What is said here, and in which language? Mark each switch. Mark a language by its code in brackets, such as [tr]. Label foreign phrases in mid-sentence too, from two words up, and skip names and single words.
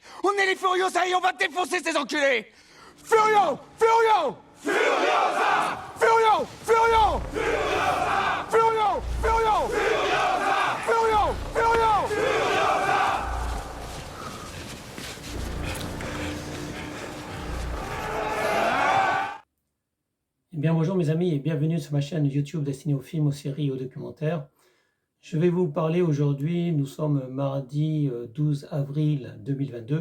[fr] On est les Furiosa et on va défoncer ces enculés. Furio, Furio, Furiosa, Furio, Furio, Furiosa, Furio, Furio, Furiosa, Furio, Furio, Furiosa. Eh bien bonjour mes amis et bienvenue sur ma chaîne YouTube destinée aux films, aux séries et aux documentaires. Je vais vous parler aujourd'hui, nous sommes mardi 12 avril 2022.